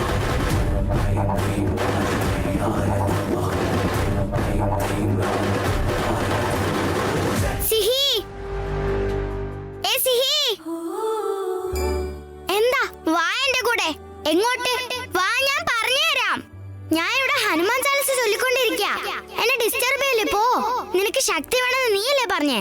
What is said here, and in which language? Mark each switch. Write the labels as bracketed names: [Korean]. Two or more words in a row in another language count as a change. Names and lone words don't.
[Sanskrit] ओम ऐं ह्रीं आंजनेयाय नमः। ओम ऐं ह्रीं रामदूताय नमः। [Malayalam] സിഹി, ഏ സിഹി, എന്താ? വാ എന്റെ കൂടെ. എങ്ങോട്ട്? വാ, ഞാൻ പറഞ്ഞുതരാം. ഞാൻ ഇവിടെ ഹനുമാൻ ചാലിസ ചൊല്ലിക്കൊണ്ടിരിക്കുക. എന്നെ ഡിസ്റ്റർബ് ചെയ്യല്ലേ. പോ. നിനക്ക് ശക്തി വേണമെന്ന് നീയല്ലേ പറഞ്ഞേ?